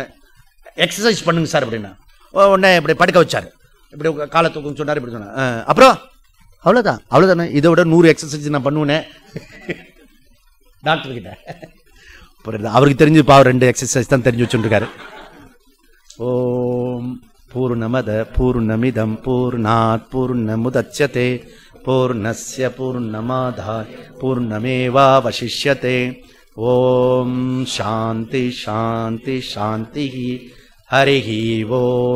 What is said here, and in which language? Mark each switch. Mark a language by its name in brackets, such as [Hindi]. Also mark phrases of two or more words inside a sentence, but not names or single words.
[Tamil] எக்ஸசைஸ் பண்ணுங்க சார் அப்படின்னா உடனே இப்படி படுக்க வச்சாரு, இப்படி காலை தூக்கம் சொன்னார், இப்படி சொன்னார். அப்புறம் அவ்வளோதான், அவ்வளோதானே, இதை விட 100 எக்ஸசைஸ் நான் பண்ணுவேனே டாக்டர் கிட்ட. புரியுது? அவருக்கு தெரிஞ்சு பாவம் 2 எக்ஸசைஸ் தான் தெரிஞ்சு வச்சுருக்காரு. [Sanskrit] ॐ पूर्णमदः पूर्णमिदं पूर्णात् पूर्णमुदच्यते पूर्णस्य पूर्णमादाय पूर्णमेवावशिष्यते. ॐ शान्ति शान्ति शान्ति. हरिः ॐ.